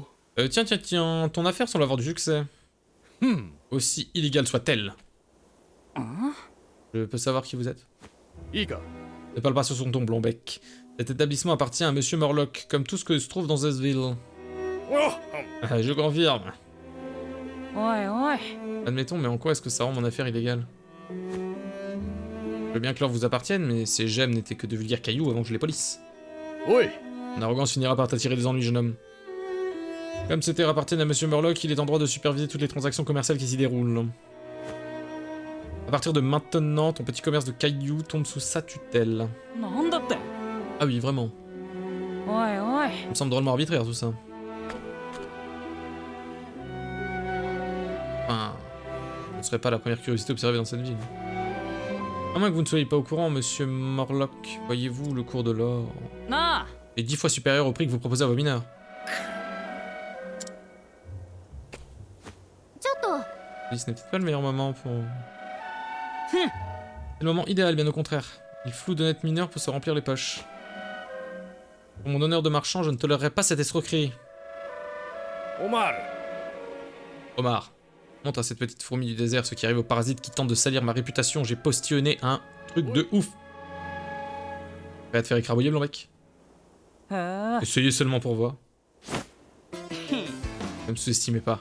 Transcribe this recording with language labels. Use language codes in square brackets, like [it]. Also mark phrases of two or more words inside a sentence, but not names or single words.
[fr] Tiens, ton affaire semble avoir du succès. Aussi illégale soit-elle. Je peux savoir qui vous êtes? [ja] いいか [fr] Ne parle pas sur son ton, Blombeck. Cet établissement appartient à Monsieur Morlock, comme tout ce que se trouve dans Zesville. Je confirme. [ja] おいおい [fr] Admettons, mais en quoi est-ce que ça rend mon affaire illégale? Je veux bien que l'or vous appartienne, mais ces gemmes n'étaient que de vulgaires cailloux avant que je les polisse. [ja] おい [fr] Mon arrogance finira par t'attirer des ennuis, jeune homme. Comme ces terres appartiennent à Monsieur Murloc, il est en droit de superviser toutes les transactions commerciales qui s'y déroulent. À partir de maintenant, ton petit commerce de cailloux tombe sous sa tutelle. [ja] なんだって [fr] Ah oui, vraiment. [ja] おいおい [fr] Ça me semble drôlement arbitraire, tout ça. Enfin... Ce ne serait pas la première curiosité observée dans cette ville. À moins que vous ne soyez pas au courant, Monsieur Morlock, voyez-vous, le cours de l'or [ja] なあ [fr] est 10 fois supérieur au prix que vous proposez à vos mineurs. [ja] ちょっと [fr] Oui, ce n'est peut-être pas le meilleur moment pour... C'est le moment idéal, bien au contraire. Il floue d'honnêtes mineurs pour se remplir les poches. Pour mon honneur de marchand, je ne tolérerai pas cette escroquerie. [ja] オマール [fr] Omar, montre à cette petite fourmi du désert ce qui arrive aux parasites qui tentent de salir ma réputation. J'ai postillonné un truc de ouf. Prêt à te faire écrabouiller, Blombeck? [ja] へえ [fr] Essayez seulement pour voir. Ne me sous-estimez pas.